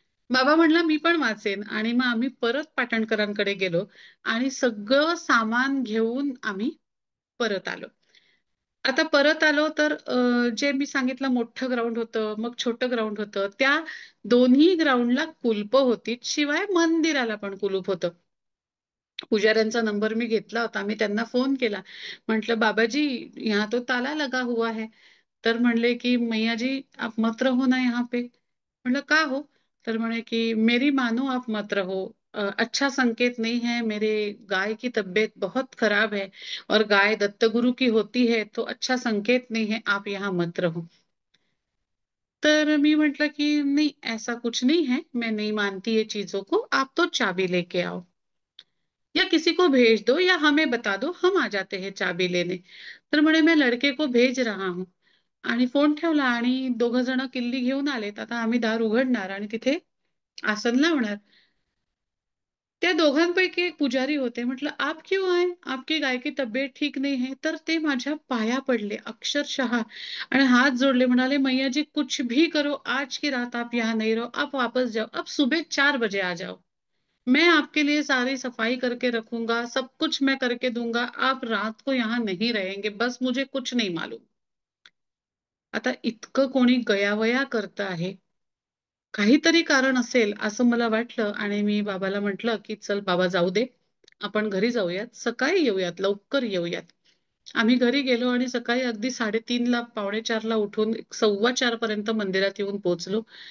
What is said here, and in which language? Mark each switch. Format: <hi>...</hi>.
<mr>बाबा म्हणला, "मी पण वाचेन" आणि मग आम्ही परत पाटणकरांकडे गेलो आणि सगळं सामान घेऊन आम्ही परत आलो. आता परत आलो तर जे मी सांगितलं मोठं ग्राउंड होतं, मग छोटं ग्राउंड होतं. त्या दोन्ही ग्राउंडला कुलपं होती. शिवाय मंदिराला पण कुलूप होतं. पुजाऱ्यांचा नंबर मी घेतला होता. मी त्यांना फोन केला.</mr> <hi>म्हटलं, "बाबाजी, यहाँ तो ताला लगा हुआ है."</hi> <mr>तर म्हणले, की</mr> <hi>"मैया जी, आप मत रहो ना यहाँ पे."</hi> <mr>म्हटलं, "का हो?" तर म्हणे, की</mr> <hi>"मेरी मानो आप मत रहो. अच्छा संकेत नहीं है. मेरे गाय की तबीयत बहुत खराब है और गाय दत्तगुरु की होती है, तो अच्छा संकेत नहीं है. आप यहाँ मत रहो."</hi> <mr>तर मी म्हटलं, की</mr> <hi>"नहीं, ऐसा कुछ नहीं है. मैं नहीं मानती ये चीज़ों को. आप तो चाबी लेके आओ." या किसी को भेज दो या हमें बता दो, हम आ जाते हैं चाबी लेने.</hi> <mr>तर म्हणे मी</mr> <hi>लड़के को भेज रहा हूँ.</hi> <mr>आणि फोन ठेवला आणि दोघं जण किल्ली घेऊन आलेत. आता आम्ही दार उघडणार आणि तिथे आसन लावणार. त्या दोघांपैकी एक पुजारी होते.</mr> <hi>म्हटलं, "आप क्यों आए? आपकी गाय की तब्येत ठीक नहीं है."</hi> <mr>तर ते माझ्या पाया पडले अक्षरशः आणि हात जोडले.</mr> <hi>म्हणाले, "मैया जी कुछ भी करो, आज की रात आप यहाँ नहीं रहो. आप वापस जाओ. आप सुबह 4 बजे आ जाओ. मैं आपके लिए सारी सफाई करके रखूंगा, सब कुछ मैं करके दूंगा. आप रात को यहाँ नहीं रहेंगे. बस मुझे कुछ नहीं मालूम."</hi> <mr>आता इतकं कोणी गयावया करतं आहे. काहीतरी कारण असेल असं मला वाटलं आणि मी बाबाला म्हटलं, की "चल बाबा जाऊ दे. आपण घरी जाऊयात. सकाळी येऊयात, लवकर येऊयात." आम्ही घरी गेलो आणि सकाळी अगदी 3:30ला, 3:45ला उठून 4:15 पर्यंत मंदिरात येऊन पोहोचलो.</mr>